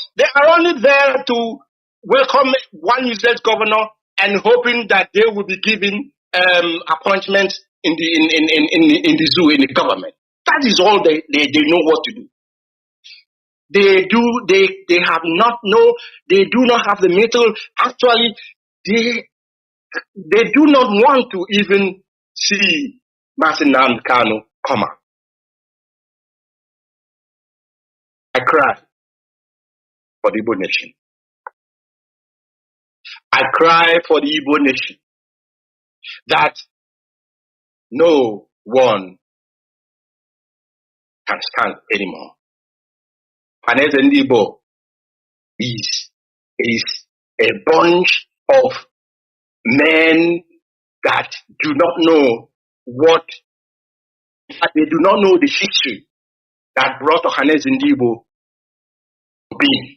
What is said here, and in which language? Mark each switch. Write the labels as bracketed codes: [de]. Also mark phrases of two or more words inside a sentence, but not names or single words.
[en] They are only there to welcome one useless governor and hoping that they will be given appointments in the zoo, in the government. That is all they know what to do. They do not have the mettle. Actually, they do not want to even see Mazi Nnamdi Kanu come out. I cry for the Igbo nation. I cry for the Igbo nation that no one can stand anymore. Ohaneze Ndigbo is a bunch of men that do not know they do not know the history that brought Ohaneze Ndigbo to be.